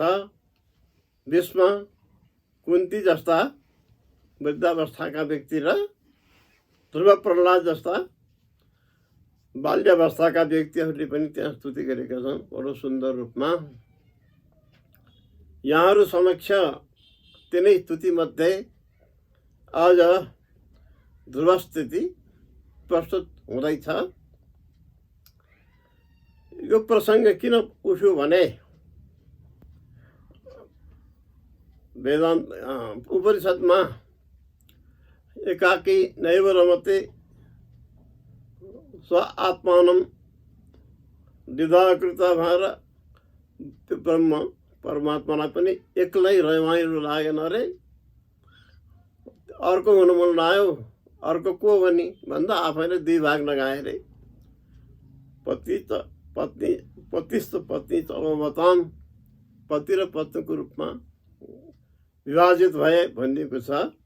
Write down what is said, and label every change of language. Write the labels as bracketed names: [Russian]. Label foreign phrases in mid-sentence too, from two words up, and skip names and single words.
[Nepali] भीष्म, कुन्ती जस्ता वृद्धावस्थाका व्यक्ति र ध्रुव, प्रह्लाद जस्ता बाल्यावस्थाका व्यक्तिहरूले पनि त्यहाँ स्तुति गरेका छन् बडो सुन्दर रूपमा। यहाँहरू समक्ष तिनै स्तुतिमध्ये आज ध्रुव स्तुति प्रस्तुत हुँदैछ। यो प्रसङ्ग किन उठ्यो भने वेदान्त उपनिषदमा [Sanskrit] एकाकी नैव रमते स्व आत्मानं द्विधा कृता [Nepali] भएर त्यो ब्रह्म परमात्मालाई पनि एक्लै रमाइलो लागेन रे, अर्को हुनु मन लाग्यो। अर्को को भनी भन्दा आफैले दुई भाग लगाए रे। [Sanskrit] पतिस्त पत्नी अवताम, [Nepali] पति र पत्नीको रूपमा विभाजित भए भनिएको छ।